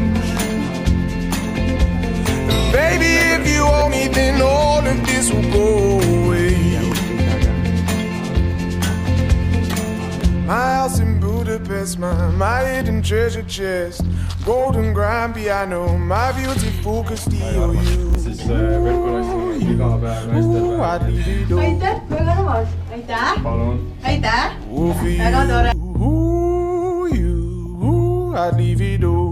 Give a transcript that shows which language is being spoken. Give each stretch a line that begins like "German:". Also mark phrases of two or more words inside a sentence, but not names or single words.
English: Baby, if you owe me, then all of this will go away. My house in Budapest, my hidden treasure chest, golden grand piano, my beauty focus EOU. Ooh, I'd leave it all.
Estonian: Aitäh, väga lõvas. Aitäh. Palun. Aitäh.
English: Ooh, for you.
Estonian: Väga tore.
English: Ooh, I'd leave it all.